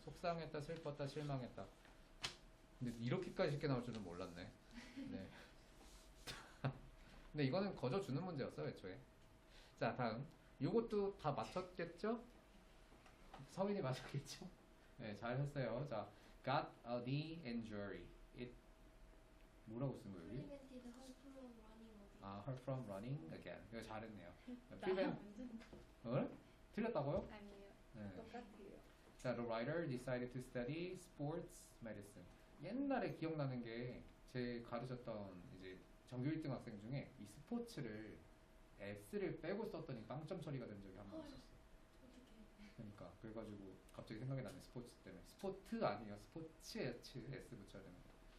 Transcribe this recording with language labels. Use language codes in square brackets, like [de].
[ko] 속상했다, 슬펐다, 실망했다. 근데 이렇게까지 쉽게 나올 줄은 몰랐네. 네. 근데 이거는 거저 주는 문제였어, 애초에. 자, 다음. 요것도 다 맞췄겠죠? 서민이 맞췄겠죠? 네, 잘 했어요. [en] 자, got a knee injury. [ko] It 뭐라고 쓴 거예요, 여기? [en] Prevented her from running away. 아, her from running again. [ko] 이거 잘했네요. 나랑 [en] prevent, [ko] 완전 틀렸다고요? 아니에요. 네. 똑같아요. [en] 자, the writer decided to study sports medicine. [ko] 옛날에 기억나는 게 제 가르쳤던 이제 전교 1등 학생 중에 이 스포츠를 S를 빼고 썼더니 빵점 처리가 된 적이 한 번 있었어. 어떡해. 그러니까 그래가지고 갑자기 생각이 나네. 스포츠 때문에. 스포트 아니에요. 스포츠에 S 붙여야 되는 거.